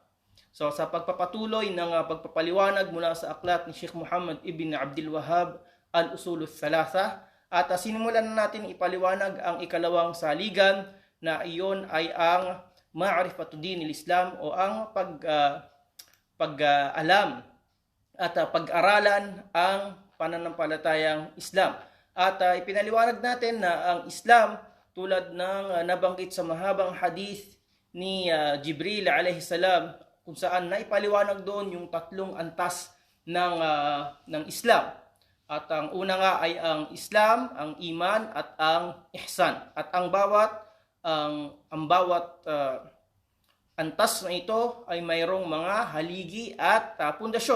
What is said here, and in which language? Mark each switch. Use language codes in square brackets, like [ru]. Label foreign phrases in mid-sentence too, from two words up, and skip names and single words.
[tl] So, sa pagpapatuloy ng pagpapaliwanag mula sa aklat ni Sheikh Muhammad ibn Abdul Wahhab, Al-Usul Thalatha, at sinimulan na natin ipaliwanag ang ikalawang saligan na iyon ay ang [ar] معرفة دين الإسلام [tl] o ang pag-alam at pag-aralan ang pananampalatayang Islam. At ipinaliwanag natin na ang Islam, tulad ng nabanggit sa mahabang hadith ni Jibril [ar] عليه السلام, [tl] kung saan naipaliwanag doon yung tatlong antas ng Islam. At ang una nga ay ang Islam, ang Iman at ang Ihsan. At ang bawat antas na ito ay mayroong mga haligi at pundasyon.